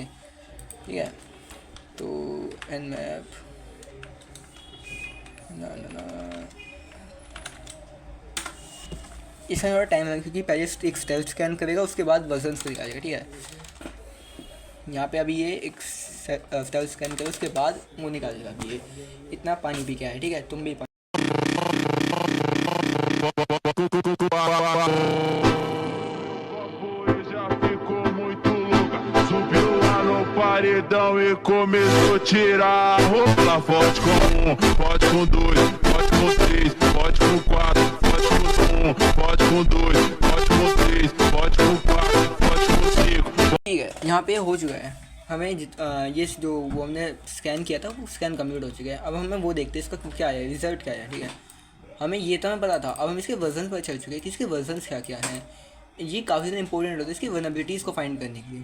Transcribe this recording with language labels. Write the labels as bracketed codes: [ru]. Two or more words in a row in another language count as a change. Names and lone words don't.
[hi] ठीक है, तो nmap ना इसमें थोड़ा टाइम लगेगा क्योंकि पहले एक [en] stealth scan [hi] करेगा, उसके बाद वर्जन्स को निकालेगा। ठीक है, यहाँ पे अभी ये एक [en] stealth scan [hi] करेगा, उसके बाद वो निकालेगा। अभी ये इतना पानी पी के आया। ठीक है, तुम भी [pt] paredão e começou a tirar a roupa. Forte com um, forte com dois, forte com três, forte com quatro, forte com um, forte com dois, forte com três, forte com quatro, forte com cinco. [hi] ठीक है, यहाँ पे हो चुका है। हमें ये जो वो हमने स्कैन किया था वो [en] scan complete [hi] हो चुका है। अब हमें वो देखते हैं इसका क्या है, रिजल्ट क्या है। ठीक है, हमें ये तो हमें पता था, अब हम इसके वर्जन पर चल चुके हैं कि इसके वर्जन क्या क्या हैं। ये काफ़ी ज़्यादा इंपॉर्टेंट होता है इसकी वर्नबिलिटीज़ को फाइंड करने के लिए।